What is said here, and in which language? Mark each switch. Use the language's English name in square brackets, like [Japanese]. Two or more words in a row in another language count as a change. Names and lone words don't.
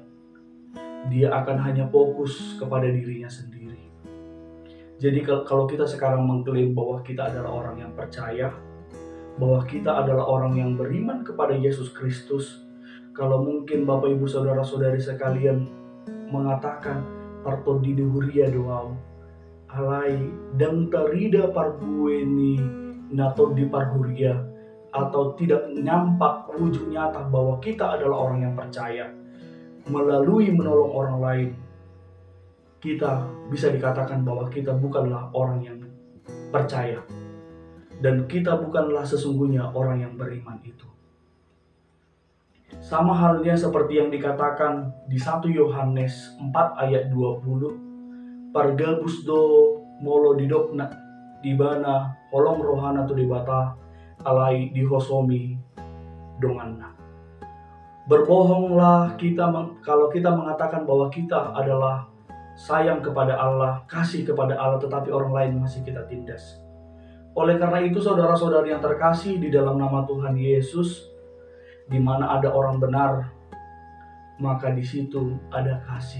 [Indonesian] Dia akan hanya fokus kepada dirinya sendiri. Jadi kalau kita sekarang mengklaim bahwa kita adalah orang yang percaya, bahwa kita adalah orang yang beriman kepada Yesus Kristus, kalau mungkin Bapak Ibu Saudara-saudari sekalian mengatakan [Batak Toba] parto dinuhuria doau alai dan terida parbueni nato di parhuria, [Indonesian] atau tidak nampak wujud nyata bahwa kita adalah orang yang percaya melalui menolong orang lain, kita bisa dikatakan bahwa kita bukanlah orang yang percaya dan kita bukanlah sesungguhnya orang yang beriman itu. Sama halnya seperti yang dikatakan di 1 Yohanes 4 ayat 20, [Batak Toba] pargabus do molo didokna dibana holong rohana tu dibata alai dihosomi donganna. [Indonesian] Berbohonglah kita kalau kita mengatakan bahwa kita adalah sayang kepada Allah, kasih kepada Allah, tetapi orang lain masih kita tindas. Oleh karena itu saudara-saudari yang terkasih di dalam nama Tuhan Yesus, di mana ada orang benar, maka di situ ada kasih.